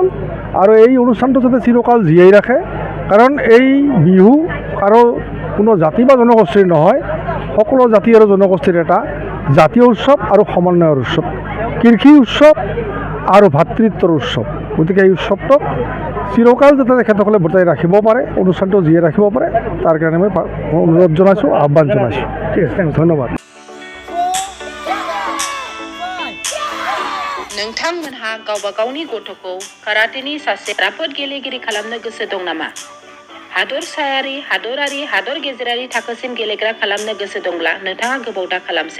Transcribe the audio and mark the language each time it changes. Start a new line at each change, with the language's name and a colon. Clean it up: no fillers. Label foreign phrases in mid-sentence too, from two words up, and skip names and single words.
Assamese: আৰু এই অনুষ্ঠানটো যাতে চিৰকাল জীয়াই ৰাখে, কাৰণ এই বিহু আৰু কোনো জাতি বা জনগোষ্ঠীৰ নহয়, সকলো জাতি আৰু জনগোষ্ঠীৰ এটা জাতীয় উৎসৱ আৰু সমন্বয়ৰ উৎসৱ, কৃষি উৎসৱ আৰু ভাতৃত্বৰ উৎসৱ। গতিকে এই উৎসৱটোক চিৰকাল যাতে তেখেতসকলে বৰ্তাই ৰাখিব পাৰে, অনুষ্ঠানটো জীয়াই রাখিব পাৰে, তাৰ কাৰণে মই অনুৰোধ জনাইছোঁ, আহ্বান জনাইছোঁ। ঠিক আছে, ধন্যবাদ।
Bodo: नोंथांमोनहा गावबा गावनि गथ'खौ काराटेनि सासे राफोद गेलेगिरि खालामनो गोसो दं नामा? हादरसायारि, हादरारि, हादर गेजेरारि थाखोसिम गेलेग्रा खालामनो गोसो दंब्ला नोंथाङा गोबाव दा खालामसै।